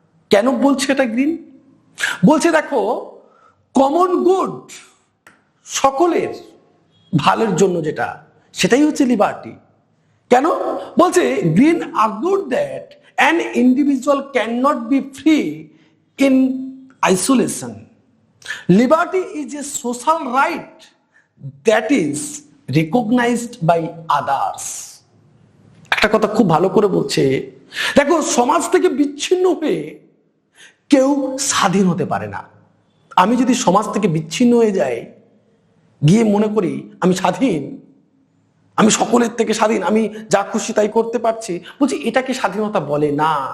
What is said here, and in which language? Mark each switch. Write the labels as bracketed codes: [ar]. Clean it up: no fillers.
[bn] কেন বলছে এটা গ্রিন? বলছে দেখো, কমন গুড, সকলের ভালোর জন্য যেটা, সেটাই হচ্ছে লিবার্টি। কেন? বলছে [en] Green argued that an individual can not be free in isolation. Liberty is a social right that is recognized by others. [bn] একটা কথা খুব ভালো করে বলছে, দেখো সমাজ থেকে বিচ্ছিন্ন হয়ে কেউ স্বাধীন হতে পারে না। আমি যদি সমাজ থেকে বিচ্ছিন্ন হয়ে যাই, গিয়ে মনে করি আমি স্বাধীন, আমি সকলের থেকে স্বাধীন, আমি যা খুশি তাই করতে পারছি, বলছি এটাকে স্বাধীনতা বলে না।